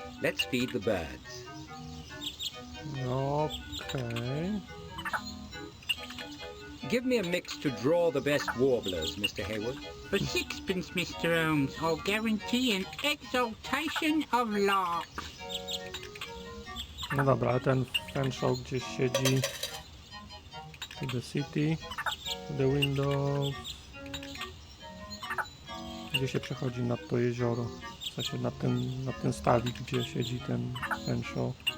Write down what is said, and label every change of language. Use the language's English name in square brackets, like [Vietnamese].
[English] Let's feed the birds. [Polish] Okej. [English] Give me a mix to draw the best warblers, Mr. Hayward. For sixpence, Mr. Holmes, I'll guarantee an exaltation of larks. [Polish] No dobra, ale ten Fanshawe gdzieś siedzi. [English] To the city, to the windows. [Polish] Gdzie się przechodzi nad to jezioro? W sensie nad ten stawik, gdzie siedzi ten Fanshawe.